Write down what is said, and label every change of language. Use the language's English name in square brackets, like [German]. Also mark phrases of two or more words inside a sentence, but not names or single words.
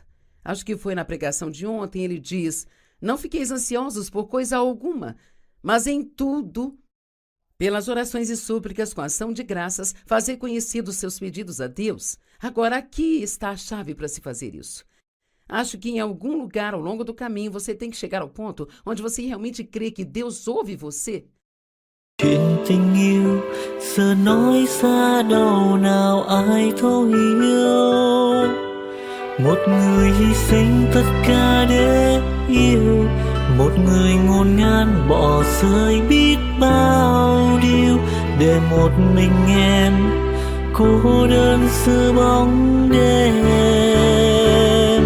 [Portuguese] Acho que foi na pregação de ontem. Ele diz, não fiqueis ansiosos por coisa alguma, mas em tudo, pelas orações e súplicas, com ação de graças, fazei conhecidos seus pedidos a Deus. Agora, aqui está a chave para se fazer isso. Acho que em algum lugar ao longo do caminho você tem que chegar ao ponto onde você realmente crê que Deus ouve você. [Vietnamese] Chuyện tình yêu giờ nói xa đâu nào ai thấu hiểu. Một người hy sinh tất cả để yêu, một người ngôn ngang bỏ rơi biết bao điều để một mình em cô đơn giữa bóng đêm.